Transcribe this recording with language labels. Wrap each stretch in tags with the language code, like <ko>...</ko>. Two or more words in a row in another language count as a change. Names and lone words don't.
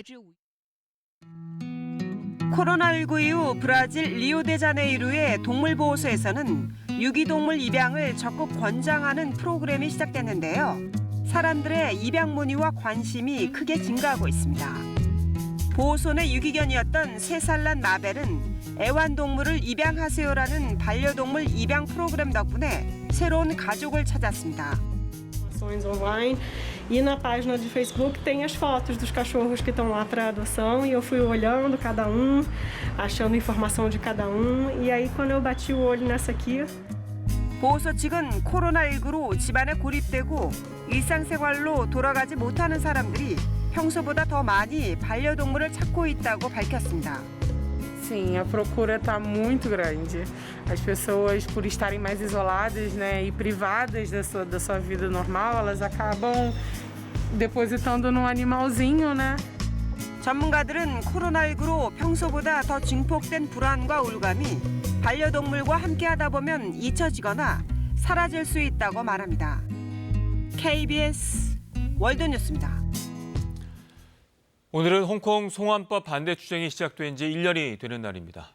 <ko>코로나19 이후 브라질 리오데자네이루의 동물보호소에서는 유기동물 입양을 적극 권장하는 프로그램이 시작됐는데요. 사람들의 입양 문의와 관심이 크게 증가하고 있습니다. 보호손의 유기견이었던 3살 난 마벨은 애완동물을 입양하세요라는 반려동물 입양 프로그램 덕분에 새로운 가족을 찾았습니다.</ko> <pt>Online e na página de Facebook tem as fotos dos cachorros que estão lá para adoção e eu fui olhando cada achando informação de cada e aí quando eu bati o olho nessa aqui.</pt> <ko>보호소 측은 코로나19로 집안에 고립되고 일상생활로 돌아가지 못하는 사람들이 평소보다 더 많이 반려동물을 찾고 있다고 밝혔습니다.</ko> <pt>Sim, a procura está muito grande. As pessoas, por estarem mais isoladas, né, e privadas da sua vida normal, elas acabam depositando no animalzinho, né?</pt> <ko>전문가들은 코로나19로 평소보다 더 증폭된 불안과 우울감이 반려동물과 함께하다 보면 잊혀지거나 사라질 수 있다고 말합니다. KBS 월드뉴스입니다. 오늘은 홍콩 송환법 반대 투쟁이 시작된 지 1년이 되는 날입니다.</ko>